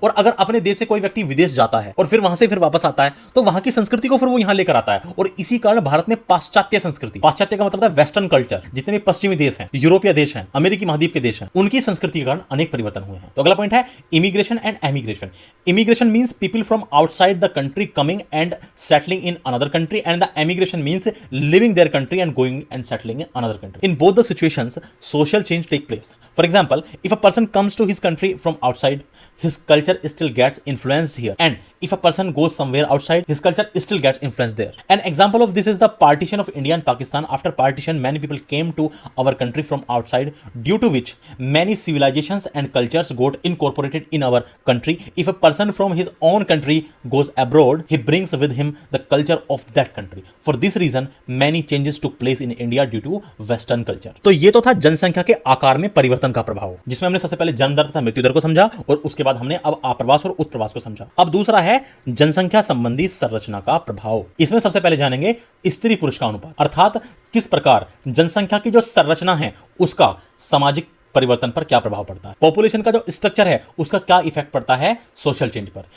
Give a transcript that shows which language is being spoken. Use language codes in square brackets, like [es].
[hi] और अगर अपने देश से कोई व्यक्ति विदेश जाता है और फिर वहां से फिर वापस आता है तो वहां की संस्कृति को फिर वो यहां लेकर आता है, और इसी कारण भारत में पाश्चात्य संस्कृति, पाश्चात्य का मतलब है वेस्टर्न कल्चर, जितने भी पश्चिमी देश हैं, यूरोपीय देश हैं, अमेरिकी महाद्वीप के देश हैं, उनकी संस्कृति के कारण अनेक परिवर्तन हुए हैं। तो अगला पॉइंट है [en] Immigration and emigration. Immigration means people from outside the country coming and settling in another country, and the emigration means leaving their country and going and settling in another country. In both the situations social change take place. For example, if a person comes to his country from outside, his culture still gets influenced here, and if a person goes somewhere outside, his culture still gets influenced there. An example of this is the partition of India and Pakistan. After partition, many people came to our country from outside, due to which many civilizations and cultures got incorporated in our country. If a person from his own country goes abroad, he brings with him the culture of that country. For this reason, many changes took place in India due to Western culture. [hi] तो ये तो था जनसंख्या के आकार में परिवर्तन का प्रभाव, जिसमें हमने सबसे पहले जन्म दर तथा मृत्यु दर को समझा, और उसके बाद हमने अब आप्रवास और उत्प्रवास को समझा। अब दूसरा है जनसंख्या संबंधी संरचना का प्रभाव। इसमें सबसे पहले जानेंगे स्त्री पुरुष का अनुपात, अर्थात किस प्रकार जनसंख्या की जो संरचना है उसका सामाजिक परिवर्तन पर क्या प्रभाव पड़ता है, पॉपुलेशन का जो स्ट्रक्चर है उसका क्या इफेक्ट पड़ता है सोशल चेंज पर।